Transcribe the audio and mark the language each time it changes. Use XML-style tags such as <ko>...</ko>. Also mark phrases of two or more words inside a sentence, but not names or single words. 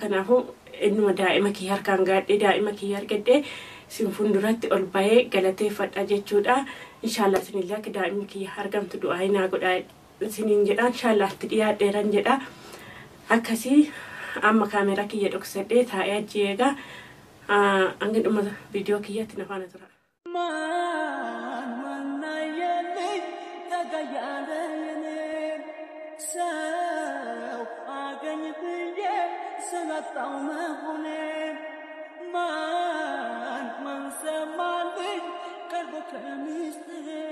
<om>Kanaafuu innuma daa'ima kiyya harkaan gaadhee, daa'ima kiyya argadhee, sin fuulduratti ol bahee galateeffadha jechuudha. Inshaallah isinillee akka daa'imni kiyya argamtu du'aa hinaa godhaa isiniin jedha. Inshaallah itti dhiyaadheeran jedha. Akkasii amma kaameraa kiyya dhoksadhee taa'ee achi eegaa. Ah, hanga dhuma viidiyoo kiyyatti na faana tura.</om> <am>ማን፣ ማን ና የለ፣ ታጋያለ የኔ, ሰው አገኝ ብዬ ስላጣው መሆኔ። ማን፣ ማን ሰማልኝ ቀርቦ ከሚስጥሬ?</am>